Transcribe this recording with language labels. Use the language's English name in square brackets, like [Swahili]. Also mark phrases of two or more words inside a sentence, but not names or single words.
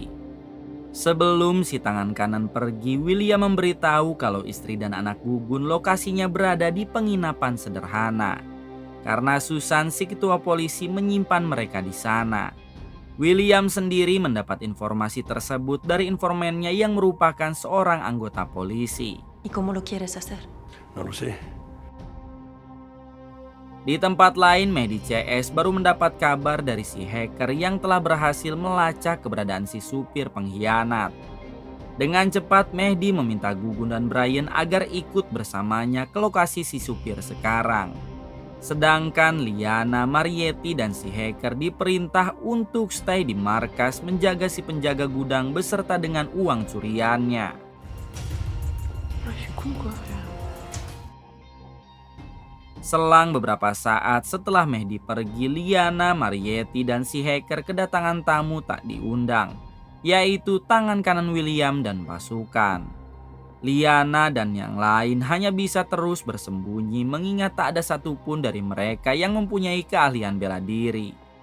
[Indonesian] Sebelum si tangan kanan pergi, William memberitahu kalau istri dan anak Gugun lokasinya berada di penginapan sederhana. Karena Susan, si ketua polisi, menyimpan mereka di sana. William sendiri mendapat informasi tersebut dari informannya yang merupakan seorang anggota polisi. [Spanish] ¿Y cómo lo quieres hacer? No lo sé. [Indonesian] Di tempat lain, Mehdi CS baru mendapat kabar dari si hacker yang telah berhasil melacak keberadaan si supir pengkhianat. Dengan cepat, Mehdi meminta Gugun dan Brian agar ikut bersamanya ke lokasi si supir sekarang. Sedangkan Liana, Marietti, dan si hacker diperintah untuk stay di markas menjaga si penjaga gudang beserta dengan uang curiannya. Je suis con quoi. Selang beberapa saat setelah Mehdi pergi, Liana, Marietti, dan si hacker kedatangan tamu tak diundang, yaitu tangan kanan William dan pasukan. Liana dan yang lain hanya bisa terus bersembunyi mengingat tak ada satupun dari mereka yang mempunyai keahlian bela diri.